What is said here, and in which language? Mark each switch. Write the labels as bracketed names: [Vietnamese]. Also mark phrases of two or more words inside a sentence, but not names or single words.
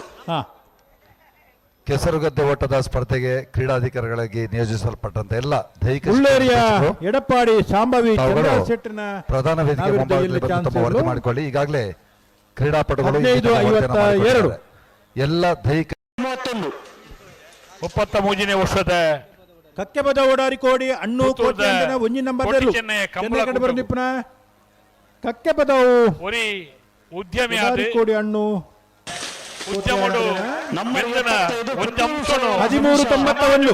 [Kannada] ಕೆಸರುಗದ್ದೆ ಓಟದ ಸ್ಪರ್ಧೆಗೆ ಕ್ರೀಡಾಧಿಕಾರಿಗಳಿಗೆ ನಿಯೋಜಿಸಲ್ಪಟ್ಟಂತ ಎಲ್ಲ ದೈಹಿಕ ಉಳ್ಳೇರಿಯ ಎಡಪ್ಪಾಡಿ ಶಾಂಭವಿ ಚಂದ್ರಾಶ್ ಶೆಟ್ಟರ್ನ ಪ್ರಧಾನ ವೇದಿಕೆ ಮುಂಭಾಗದಲ್ಲಿ ಬಂದು ತಮ್ಮ ವರದಿ ಮಾಡಿಕೊಳ್ಳಿ. ಈಗಾಗಲೇ ಕ್ರೀಡಾಪಟುಗಳು 15-52. ಎಲ್ಲ ದೈಹಿಕ 33ನೇ ವರ್ಷದ [Tulu] ಕಕ್ಕೆಬದ ಓಡಾರಿ ಕೋಡಿ ಅಣ್ಣು ಕೋಟೆಯಂದಿನ ಒಂಜಿ ನಂಬರ್ ಚೆನ್ನೈ ಕಂಬಳ ಬರಂದಿಪ್ಪನ. ಕಕ್ಕೆಬದವು ಒರಿ ಉದ್ಯಮಿ ಕೋಡಿ ಅಣ್ಣು ಉದ್ಯಮಡು ನಂಬರ್ [Kannada] ಮೆಲ್ಲನ ಒಂದು ಅಂಶನು 13-91.